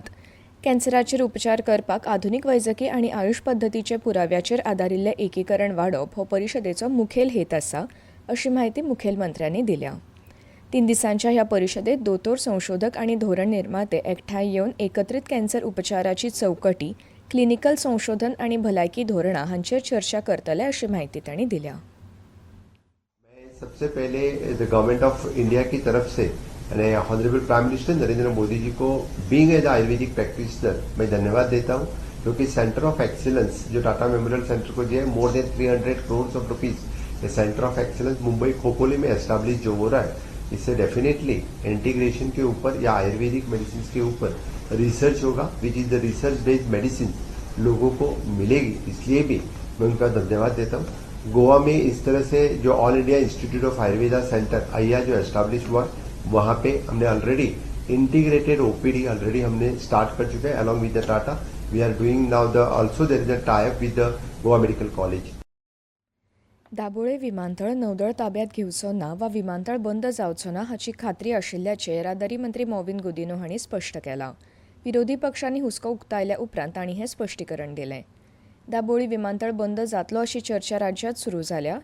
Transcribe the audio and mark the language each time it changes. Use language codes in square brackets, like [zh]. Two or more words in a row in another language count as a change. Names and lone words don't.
[kok] कॅन्सराचेर उपचार करपाक आधुनीक वैजकी आनी आयुष पद्दतीचे पुराव्याचेर आदारिल्लें एकीकरण वाडोवप हो परिशदेचो मुखेल हेत आसा अशी म्हायती मुखेलमंत्र्यांनी दिल्या. 3 दिसांच्या ह्या परिशदेंत दोतोर, संशोधक आनी धोरण निर्माते एकठांय येवन एकत्रीत कॅन्सर उपचाराची चौकटी, क्लिनिकल संशोधन आनी भलायकी धोरणां हांचेर चर्चा करतले अशी म्हायती तांणी दिल्या. [hi] सबसे पहले गवर्नमेंट ऑफ इंडिया की तरफ से [en] Honourable Prime Minister [hi] नरेंद्र मोदी जी को [en] being as Ayurvedic practitioner [hi] मैं धन्यवाद देता हूं, क्योंकि [en] centre of excellence [hi] जो टाटा मेमोरियल सेंटर को जो है [en] more than 300 crore of rupees [hi] ये [en] centre of excellence [hi] मुंबई खोपोली में एस्टैब्लिश जो हो रहा है, इससे [en] definitely integration [hi] के ऊपर या [en] Ayurvedic medicine [hi] के ऊपर रिसर्च होगा, [en] which is the research based medicine [hi] लोगों को मिलेगी. इसलिए भी मैं उनका धन्यवाद देता हूँ. गोवा में इस तरह से जो ऑल इंडिया इंस्टीट्यूट ऑफ आयुर्वेदा सेंटर आईया जो एस्टैब्लिश हुआ, वहां पे हमने [en] already integrated OPD already [hi] हमने स्टार्ट कर चुके हैं [en] along with the Tata. We are doing now the also there is a tie up with the Goa Medical College. [kok] दाबोळे विमानतळ नौदळ ताब्यात घेवचो ना वा विमानतळ बंद जावचो ना हाची खात्री आशिल्ल्याचें येरादारी मंत्री मॉविन गुदिनो हांणी स्पश्ट केलां. विरोधी पक्षांनी हुस्को उक्तायल्या उपरांत तांणी हें स्पश्टीकरण दिलें. दाबोळी विमानतळ बंद जातलो अशी चर्चा राज्यांत सुरू जाल्या.